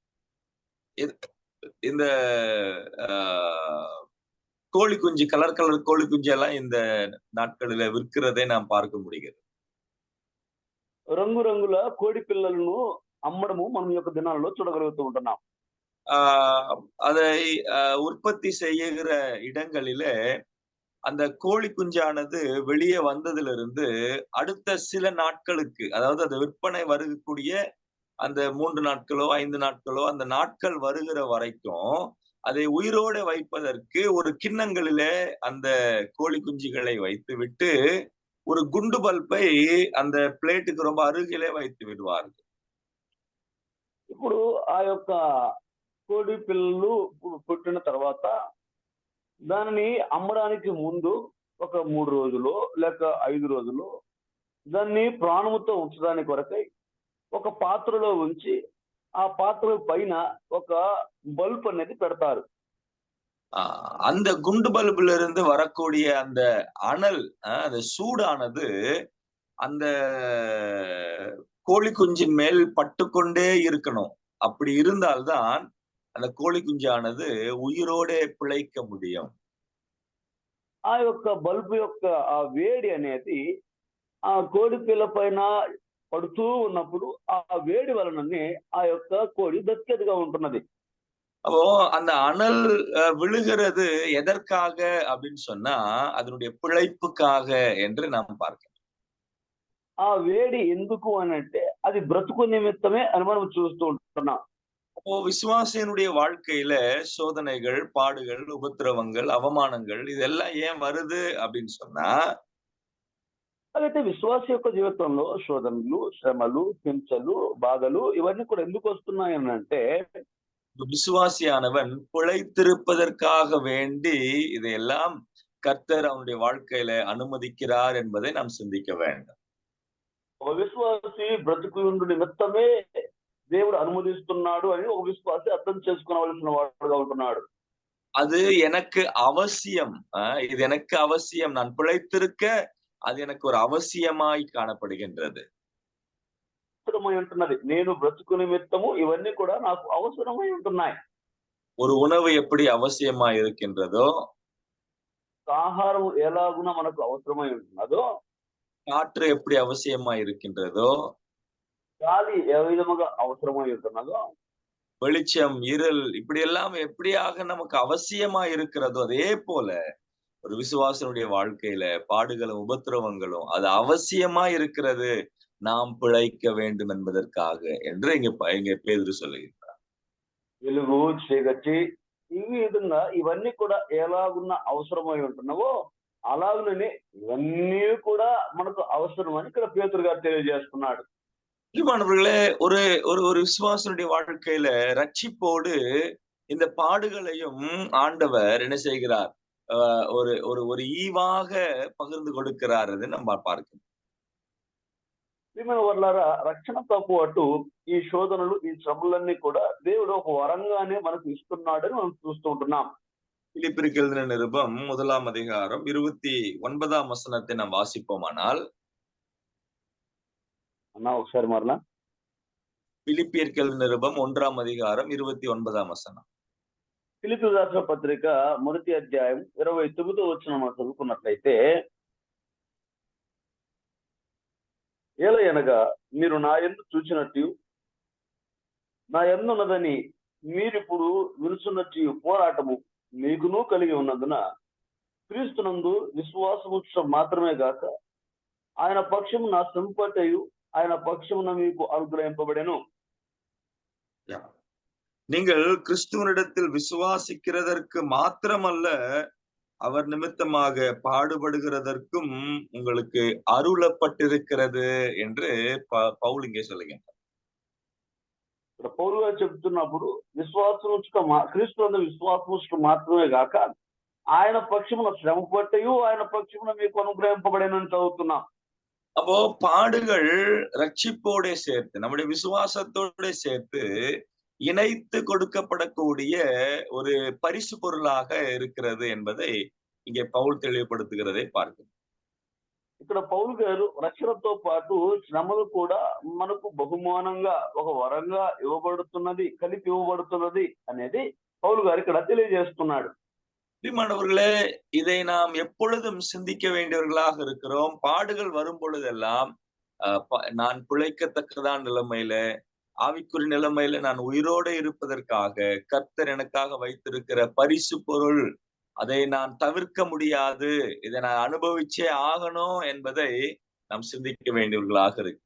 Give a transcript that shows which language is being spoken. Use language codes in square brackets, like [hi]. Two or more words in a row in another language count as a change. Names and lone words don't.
[ta] இந்த கோழி குஞ்சு, கலர் கலர் கோழி குஞ்சு எல்லாம் இந்த நாட்களில விற்கிறதை நாம் பார்க்க முடிகிறது. [te] రంగురంగుల కోడి పిల్లలను అమ్మడము మనం యొక్క దినాలలో చూడగలుగుతూ ఉంటున్నాం. [ta] அதை உற்பத்தி செய்கிற இடங்களிலே அந்த கோழி குஞ்சானது வெளியே வந்ததிலிருந்து அடுத்த சில நாட்களுக்கு, அதாவது அது விற்பனை வரக்கூடிய அந்த 3 நாட்களோ 5 நாட்களோ அந்த நாட்கள் வருகிற வரைக்கும் அதை உயிரோட வைப்பதற்கு ஒரு கிண்ணங்களிலே அந்த கோழி குஞ்சுகளை வைத்து விட்டு ஒரு குண்டு பல்பை அந்த பிளேட்டுக்கு ரொம்ப அருகிலே வைத்து விடுவார்கள். [te] ఇప్పుడు ఆ యొక్క కోడి పిల్లలు పుట్టిన తర్వాత దానిని అమ్మడానికి ముందు ఒక 3 రోజులు లేక 5 రోజులు దాన్ని ప్రాణముతో ఉంచడానికి కొరకై ఒక పాత్రలో ఉంచి ఆ పాత్ర పైన ఒక బల్బ్ అనేది పెడతారు. [ta] அந்த குண்டு பல்புல இருந்து வரக்கூடிய அந்த அனல், அந்த சூடானது அந்த கோழி குஞ்சின் மேல் பட்டுக்கொண்டே இருக்கணும். அப்படி இருந்தால்தான் அந்த கோழி குஞ்சானது உயிரோடே பிழைக்க முடியும். [te] ఆ యొక్క బల్బు యొక్క ఆ వేడి అనేది ఆ కోడి పిల్ల పైన పడుతూ ఉన్నప్పుడు ఆ వేడి వలననే ఆ యొక్క కోడి బతికేదిగా ఉంటున్నది. [ta] அப்போ அந்த அனல் விழுகிறது எதற்காக அப்படின்னு சொன்னா அதனுடைய பிழைப்புக்காக என்று நாம் பார்க்கிறோம். [te] ఆ వేడి ఎందుకు అని అంటే అది బ్రతుకు నిమిత్తమే అని మనం చూస్తూ ఉంటున్నాం. [ta] அப்போ விசுவாசியனுடைய வாழ்க்கையில சோதனைகள், பாடுகள், உபத்திரவங்கள், அவமானங்கள் இதெல்லாம் ஏன் வருது அப்படின்னு சொன்னா [te] అలాగైతే విశ్వాస యొక్క జీవితంలో శోధనలు, శ్రమలు, హింసలు, బాధలు ఇవన్నీ కూడా ఎందుకు వస్తున్నాయి అని అంటే [ta] விசுவாசியானவன் பிழைத்திருப்பதற்காக வேண்டி இதையெல்லாம் கர்த்தர் அவனுடைய வாழ்க்கையில அனுமதிக்கிறார் என்பதை நாம் சிந்திக்க வேண்டும். [te] ఒక విశ్వాసి బ్రతుకు నిమిత్తమే దేవుడు అనుమతిస్తున్నాడు అని ఒక విశ్వాసి అర్థం చేసుకోవలసిన వాడుగా ఉంటున్నాడు. [ta] அது எனக்கு அவசியம், இது எனக்கு அவசியம், நான் பிழைத்திருக்க அது எனக்கு ஒரு அவசியமாய் காணப்படுகின்றது. [te] అవసరమై ఉంటున్నది, నేను బ్రతుకు నిమిత్తము ఇవన్నీ కూడా నాకు అవసరమై ఉంటున్నాయి. [ta] ஒரு உணவு எப்படி அவசியமாய் இருக்கின்றதோ, [te] ఆహారం ఎలాగున మనకు అవసరమై ఉంటున్నదో, [ta] காற்று எப்படி அவசியமாய் இருக்கின்றதோ, [te] గాలి ఏ విధముగా అవసరమై ఉంటున్నదో, [ta] வெளிச்சம், இருள் இப்படி எல்லாம் எப்படியாக நமக்கு அவசியமா இருக்கிறதோ அதே போல ஒரு விசுவாசனுடைய வாழ்க்கையில பாடுகளும் உபத்திரவங்களும் அது அவசியமா இருக்கிறது, நாம் பிழைக்க வேண்டும் என்பதற்காக என்று இங்க பேதுரு சொல்லுகிறார். [te] వెలుగు చీకటి ఈ విధంగా ఇవన్నీ కూడా ఎలాగున్న అవసరమై ఉంటున్నావో అలాగనే ఇవన్నీ కూడా మనకు అవసరం అని ఇక్కడ పేతురు గారు తెలియజేస్తున్నాడు. [ta] பிரியமானவர்களே, ஒரு ஒரு ஒரு விசுவாசனுடைய வாழ்க்கையில ரட்சிப்போடு இந்த பாடுகளையும் ஆண்டவர் என்ன செய்கிறார், ஒரு ஒரு ஒரு ஈவாக பகிர்ந்து கொடுக்கிறார் என்று நம்ம பார்க்கிறோம். [te] వాళ్ళారా రక్షణతో పాటు ఈ శోధనలు, ఈ శ్రమలన్నీ కూడా దేవుడు ఒక వరంగానే మనకు ఇస్తున్నాడని మనం చూస్తూ ఉంటున్నాం. [ta] பிலிப்பியருக்கு எழுதின நிருபம் 1ஆம் அதிகாரம் 29ஆம் வசனத்தை நாம் வாசிப்போமானால், [te] అన్నా ఒకసారి మరలా [ta] பிலிப்பியருக்கு எழுதின நிருபம் 1ஆம் அதிகாரம் 29ஆம் వచనం. [te] ఫిలిప్పీయులకు రాసిన పత్రిక 1వ అధ్యాయం 29వ వచనం మనం చదువుకున్నట్లయితే, ఏలయనగా మీరు నా యందు చూచినట్టు నా యందున్నదని మీరిప్పుడు వినుచున్నట్టు పోరాటము మీకును కలిగి ఉన్నందున క్రీస్తునందు విశ్వాసము మాత్రమే గాక ఆయన పక్షము నా సంపటయు ఆయన పక్షమున మీకు అనుగ్రహింపబడెను. [ta] நீங்கள் கிறிஸ்துவனிடத்தில் விசுவாசிக்கிறதற்கு மாத்திரமல்ல, அவர் நிமித்தமாக பாடுபடுகிறதற்கும் உங்களுக்கு அருளப்பட்டிருக்கிறது என்று பவுல் இங்கே சொல்லுகின்றார். [te] పౌలు గారు చెప్తున్నప్పుడు క్రీస్తు విశ్వాసం మాత్రమే గాక ఆయన పక్షమున శ్రమ పట్టయు ఆయన పక్షమున మీకు అనుగ్రహింపబడేనని చదువుతున్నాం. [ta] அப்போ பாடுகள் ரட்சிப்போட சேர்த்து நம்முடைய விசுவாசத்தோட சேர்த்து இணைத்து கொடுக்கப்படக்கூடிய ஒரு பரிசு பொருளாக இருக்கிறது என்பதை இங்கே பவுல் தெளிவுபடுத்துகிறதை பார்க்கிறோம். [te] ఇక్కడ పౌలు గారు రక్షణతో పాటు శ్రమలు కూడా మనకు బహుమానంగా ఒక వరంగా ఇవ్వబడుతున్నది, కలిపి ఇవ్వబడుతున్నది అనేది పౌలు గారు ఇక్కడ తెలియజేస్తున్నాడు. [ta] பிரியமானவர்களே, இதை நாம் எப்பொழுதும் சிந்திக்க வேண்டியவர்களாக இருக்கிறோம். பாடுகள் வரும் பொழுதெல்லாம் நான் பிழைக்கத்தக்கதான நிலைமையில, ஆவிக்குரிய நிலைமையில நான் உயிரோடு இருப்பதற்காக கர்த்தர் எனக்காக வைத்திருக்கிற பரிசு பொருள், அதை நான் தவிர்க்க முடியாது, இதை நான் அனுபவிச்சே ஆகணும் என்பதை நாம் சிந்திக்க வேண்டியவர்களாக இருக்கு.